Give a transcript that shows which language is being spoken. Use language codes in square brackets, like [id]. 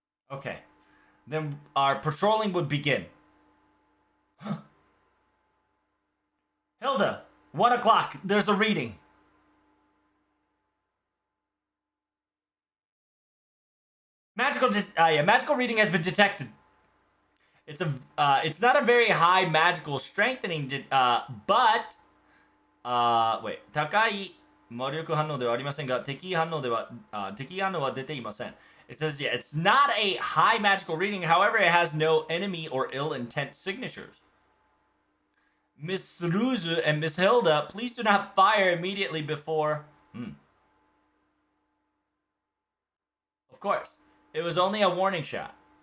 [en] Okay. Then our patrolling would begin. Hilda, 1 o'clock. There's a reading. Magical reading has been detected. It's not a very high magical strengthening, but, wait, [ja] 高い魔力反応ではありませんが、敵反応は出ていません. [en] It says, yeah, it's not a high magical reading, however, it has no enemy or ill intent signatures. Miss Ruzu and Miss Hilda, please do not fire immediately before. Of course, it was only a warning shot.